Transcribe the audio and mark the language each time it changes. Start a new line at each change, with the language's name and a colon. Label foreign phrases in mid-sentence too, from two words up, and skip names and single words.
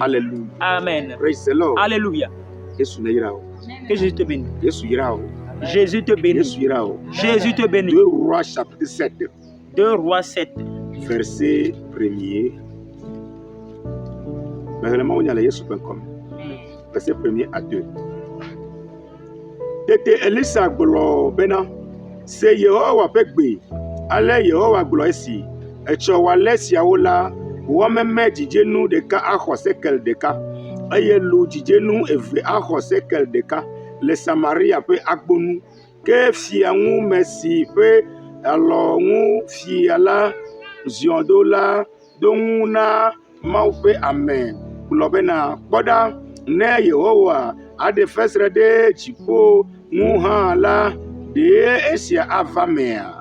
French: Amen. Alléluia. Que Jésus te bénisse. Jésus te bénisse. Jésus te bénisse. 2 Rois chapitre 7. 2 Rois 7. Verset 1er. Verset 1er à 2.
Ewe: Tete Elisa gblɔ bena se Yehowa ƒe gbe, ale Yehowa gblɔ esi, etsɔ wòale siawo la, wɔ meme dzidzenu ɖeka axɔ sekel ɖeka, eye lu dzidzenu eve axɔ sekel ɖeka le Samaria ƒe agbonu, ke fiaŋume si ƒe alɔŋu fia la ziɔ do la do ŋu na Mawu ƒe ame gblɔ bena kpɔɖa ne Yehowa aɖe fesre ɖe dziƒo ŋu hã la, ɖe esia ava mea?